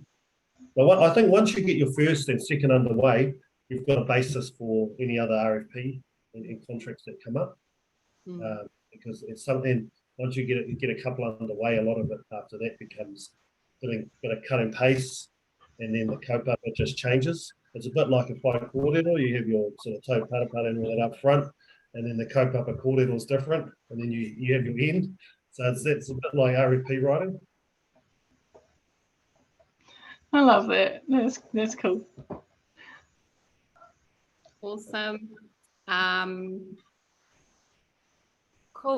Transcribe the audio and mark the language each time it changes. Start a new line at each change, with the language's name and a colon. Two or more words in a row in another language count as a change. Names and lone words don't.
English: But I think once you get your first and second underway, you've got a basis for any other RFP and contracts that come up. Because it's something, once you get a couple underway, a lot of it after that becomes doing a bit of cut and paste, and then the kaupapa just changes. It's a bit like a
Māori: whai kōrero.
English: You have your sort of
Māori: tau parapara
English: and all that up front, and then the
Māori: kaupapa kōrero
English: is different, and then you have your end. So it's a bit like RFP writing. I love that. That's cool. Awesome. Cool.